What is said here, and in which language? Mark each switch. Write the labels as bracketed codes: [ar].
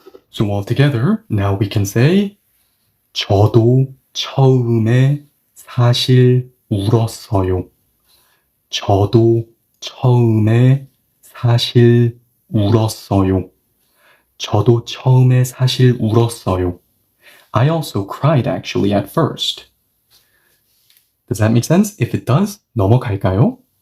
[en] So all together, now we can say [ko] 저도 처음에 사실 울었어요. 저도 처음에 사실 울었어요. 저도 처음에 사실 울었어요. [en] I also cried actually at first. Does that make sense? If it does, [ko] 넘어갈까요?